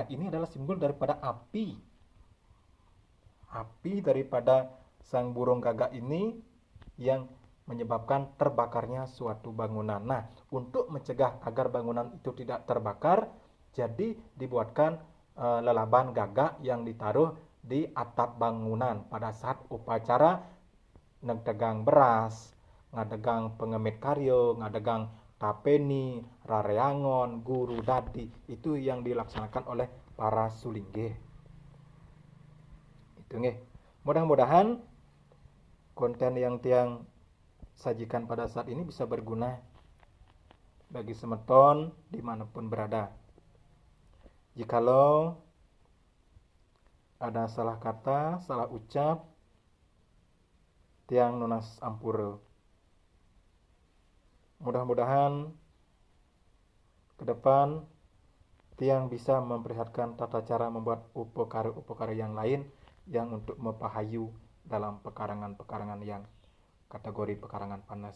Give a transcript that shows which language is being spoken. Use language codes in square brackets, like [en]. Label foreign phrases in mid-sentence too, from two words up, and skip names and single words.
[id] Ini adalah simbol daripada api. Api daripada sang burung gagak ini yang menyebabkan terbakarnya suatu bangunan. Nah, untuk mencegah agar bangunan itu tidak terbakar, jadi dibuatkan lelaban gagak yang ditaruh di atap bangunan pada saat upacara [ban] ngadegang beras, ngadegang pengemit karyo, ngadegang tapeni, [id] rareangon, guru dadi. Itu yang dilaksanakan oleh para sulingge. Itu nggih. Mudah-mudahan konten yang tiang sajikan pada saat ini bisa berguna bagi semeton dimanapun berada. Jikalau ada salah kata, salah ucap, [ban] tiang nunas ampura. [id] Mudah-mudahan ke depan tiang bisa memperlihatkan tata cara membuat upekara-upekara yang lain yang untuk mepahayu dalam pekarangan-pekarangan yang kategori pekarangan panas.